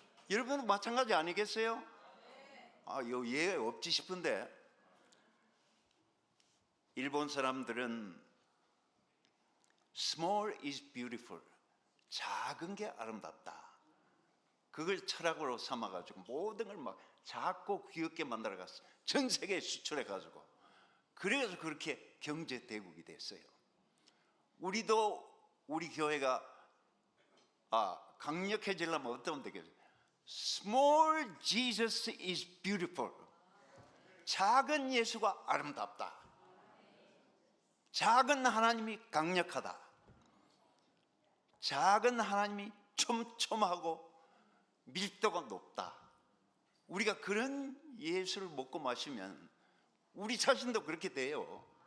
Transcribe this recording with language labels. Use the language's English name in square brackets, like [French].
[Korean] 여러분도 마찬가지 아니겠어요? 예 없지 싶은데, 일본 사람들은 [English] small is beautiful, [Korean] 작은 게 아름답다, 그걸 철학으로 삼아가지고 모든 걸 막 작고 귀엽게 만들어갔어. 전 세계에 수출해가지고. 그래서 그렇게 경제 대국이 됐어요. 우리도 우리 교회가 강력해지려면 어떻게 되겠어요? [English] Small Jesus is beautiful. [Korean] 작은 예수가 아름답다. 작은 하나님이 강력하다. 작은 하나님이 촘촘하고 밀도가 높다. 우리가 그런 예수를 먹고 마시면 우리 자신도 그렇게 돼요.